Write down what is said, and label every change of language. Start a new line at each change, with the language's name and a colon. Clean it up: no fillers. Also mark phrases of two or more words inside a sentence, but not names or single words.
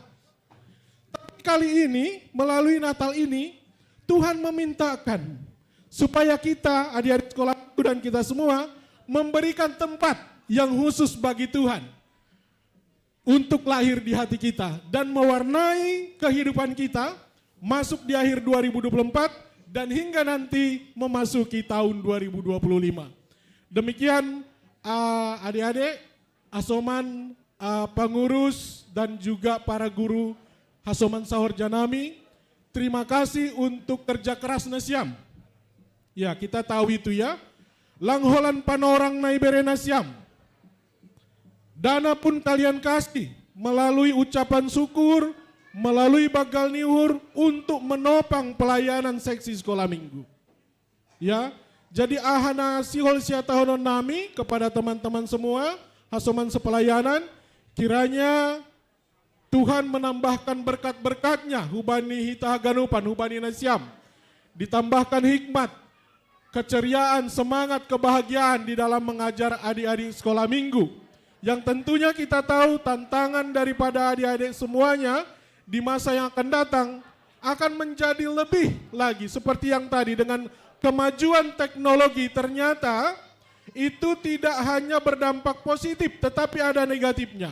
Indonesian: Tapi kali ini, melalui Natal ini, Tuhan memintakan supaya kita, adik-adik sekolah dan kita semua, memberikan tempat yang khusus bagi Tuhan untuk lahir di hati kita dan mewarnai kehidupan kita masuk di akhir 2024 dan hingga nanti memasuki tahun 2025. Demikian adik-adik, asoman, pengurus dan juga para guru Hasoman Sahor Janami, terima kasih untuk kerja keras Nasiam. Ya, kita tahu itu ya.
Batak Simalungun: Langholan panorang naibere Nasiam.
Indonesian: Dana pun kalian kasih melalui ucapan syukur, melalui bagal niur untuk menopang pelayanan seksi sekolah minggu. Ya, jadi
Batak Simalungun: ahana sihol siatahonon nami
Indonesian: kepada teman-teman semua, hasoman sepelayanan, kiranya Tuhan menambahkan berkat-berkatnya,
Batak Simalungun: hubani hitahaganupan, hubani Nasiam.
Indonesian: Ditambahkan hikmat, keceriaan, semangat, kebahagiaan di dalam mengajar adik-adik sekolah minggu. Yang tentunya kita tahu tantangan daripada adik-adik semuanya di masa yang akan datang akan menjadi lebih lagi seperti yang tadi dengan kemajuan teknologi ternyata itu tidak hanya berdampak positif tetapi ada negatifnya.